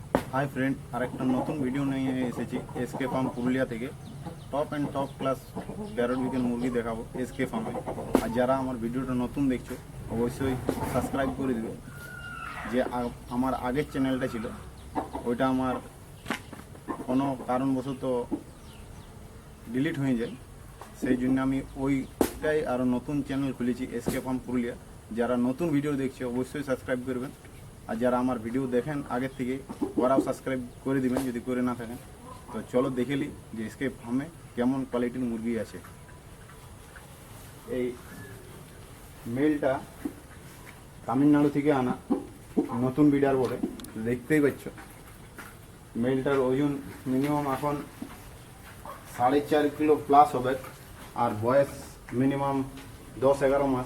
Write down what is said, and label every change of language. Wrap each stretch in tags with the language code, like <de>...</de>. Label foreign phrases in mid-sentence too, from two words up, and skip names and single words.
<en>hi friend</en> <bn>আরেকটা নতুন ভিডিও নিয়ে এসেছি এসকে ফার্ম পুরুলিয়া থেকে</bn> <en>top and top class parrot</en> <bn>বিকেল মুরগি দেখাবো এসকে ফার্মে। আর যারা আমার ভিডিওটা নতুন দেখছো অবশ্যই সাবস্ক্রাইব করে দিবে। যে আমার আগের চ্যানেলটা ছিলো ওইটা আমার কোনো কারণবশত ডিলিট হয়ে যায়, সেই জন্য আমি ওইটাই আরো নতুন চ্যানেল খুলেছি এসকে ফার্ম পুরুলিয়া। যারা নতুন ভিডিও দেখছে অবশ্যই সাবস্ক্রাইব করবেন, আর যারা আমার ভিডিও দেখেন আগের থেকে ওরাও সাবস্ক্রাইব করে দিবেন যদি করে না থাকেন। তো চলো দেখে নিই যে এসকে ফার্মে কেমন কোয়ালিটির মুরগি আছে। এই মেলটা তামিলনাড়ু থেকে আনা নতুন বিডার বলে, দেখতেই পাচ্ছ মেলটার ওজন মিনিমাম এখন 4.5 কিলো প্লাস হবে, আর বয়স মিনিমাম 10-11 মাস।</bn>